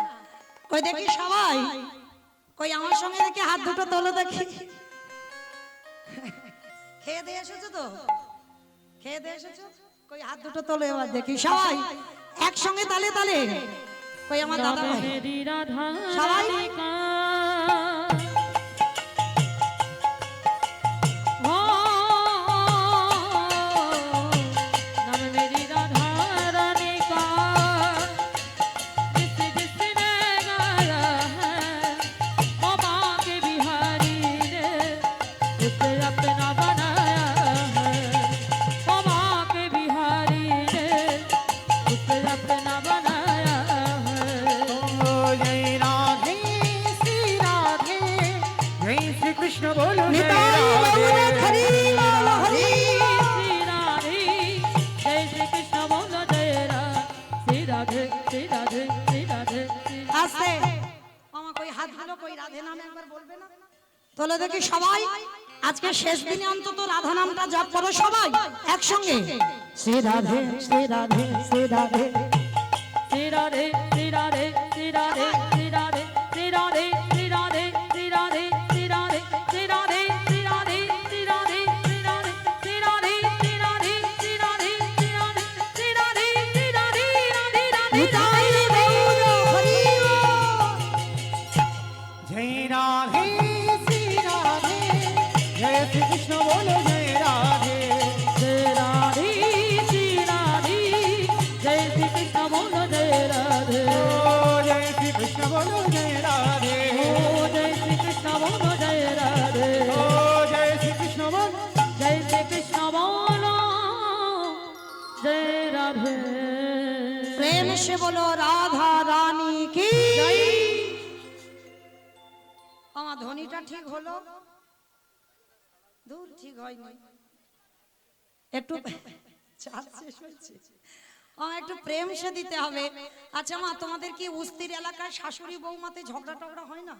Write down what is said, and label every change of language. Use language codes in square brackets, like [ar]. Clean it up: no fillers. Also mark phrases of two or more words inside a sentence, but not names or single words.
[bn] কই দেখি সবাই, কই আমার সঙ্গে দেখি হাত দুটো তোলো দেখি। খেয়ে দিয়ে এসেছো তো? খেয়ে দিয়ে এসেছো? কই হাত দুটো তোলো এবার দেখি সবাই একসঙ্গে তালে তালে। কই আমার দাদা ভাই [hi] मेरी राधा [bn] সবাই [hi] रानी का हो, नाम मेरी राधा रानी का, जिसने गाया है वो बांके बिहारी ने उसे अपना बनाया है, वो बांके बिहारी ने उसे अपना बनाया है। ओ जय राधे श्री राधे, जय श्री कृष्ण बोलो जय [bn] নিতাই গৌর [hi] राधे। [bn] হরি বল হরি। [hi] श्री राधे जय श्री कृष्ण बोलो जय श्री राधे श्री राधे श्री राधे श्री [bn] আস্তে মামা কই হাত ধরো, কই রাধে নামে একবার বলবে না? তোলে দেখি সবাই আজকে শেষ দিনে অন্তত রাধা নামটা জপ করো সবাই একসঙ্গে। শ্রী রাধে শ্রী রাধে শ্রী রাধে। [hi] श्री राधे श्री राधे श्री राधे श्री राधे श्री राधे श्री राधे श्री राधे श्री राधे श्री राधे श्री राधे श्री राधे श्री राधे श्री राधे श्री राधे श्री राधे श्री राधे श्री राधे श्री राधे राधे राधे [bn] নিতাই গৌর হরি বল। [hi] जय राधे श्री राधे, जय श्री कृष्ण बोलो जय राधे। जय राधे श्री राधे जय श्री कृष्ण बोलो जय राधे ओ जय श्री कृष्ण बोलो जय राधे। ओ जय श्री कृष्ण बोलो जय राधे ओ जय श्री कृष्ण बोलो। जय श्री कृष्ण बोलो जय राधे प्रेम से बोलो राधा रानी की। [bn] আমার ধ্বনিটা ঠিক হলো? দূর ঠিক হয়নি, একটু চাপ শেষ হয়েছে। একটু [hi] प्रेम से [bn] দিতে হবে। আচ্ছা মা, তোমাদের কি উস্তির এলাকায় শাশুড়ি বৌমাতে ঝগড়া টগড়া হয় না?